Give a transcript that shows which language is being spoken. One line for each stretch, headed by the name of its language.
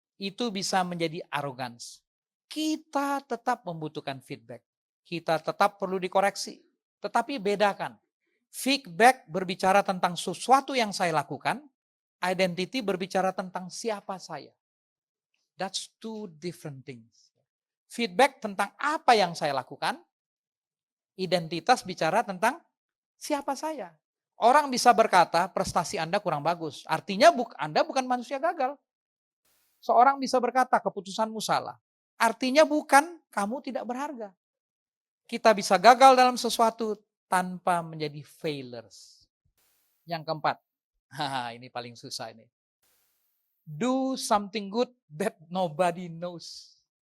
Indonesian: Itu bisa menjadi arrogance. Kita tetap membutuhkan feedback. Kita tetap perlu dikoreksi. Tetapi bedakan. Feedback berbicara tentang sesuatu yang saya lakukan. Identity berbicara tentang siapa saya.
English: That's two different things.
Indonesian: Feedback tentang apa yang saya lakukan. Identitas bicara tentang siapa saya. Orang bisa berkata prestasi Anda kurang bagus. Artinya Anda bukan manusia gagal. Seorang bisa berkata keputusanmu salah. Artinya bukan kamu tidak berharga. Kita bisa gagal dalam sesuatu tanpa menjadi failures. Yang keempat. Ini paling susah ini.
English: Do something good that nobody knows.